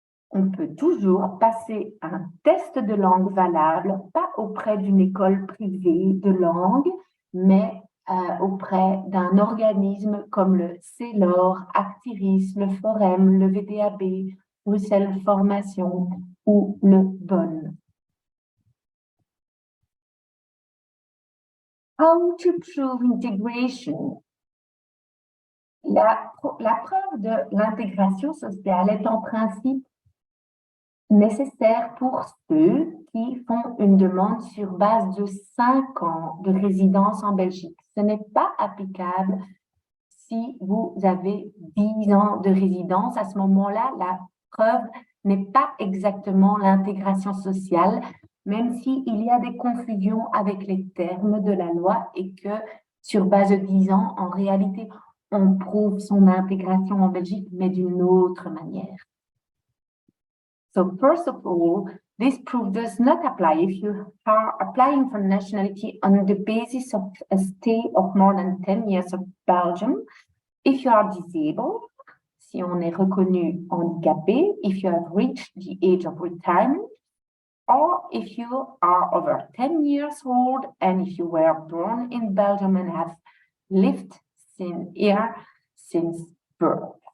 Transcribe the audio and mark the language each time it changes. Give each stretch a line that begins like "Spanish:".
French: On peut toujours passer un test de langue valable, pas auprès d'une école privée de langue, mais auprès d'un organisme comme le CELOR, Actiris, le Forum, le VDAB, Bruxelles Formation ou le BON.
English: How to prove integration?
French: La preuve de l'intégration sociale est en principe nécessaire pour ceux qui font une demande sur base de 5 ans de résidence en Belgique. Ce n'est pas applicable si vous avez 10 ans de résidence. À ce moment-là, la preuve n'est pas exactement l'intégration sociale, même s'il y a des confusions avec les termes de la loi et que sur base de 10 ans, en réalité, on prouve son intégration en Belgique, mais d'une autre manière.
English: So first of all, this proof does not apply if you are applying for nationality on the basis of a stay of more than 10 years of Belgium, if you are disabled,
French: si on est reconnu handicapé,
English: if you have reached the age of retirement, or if you are over 10 years old and if you were born in Belgium and have lived here since birth.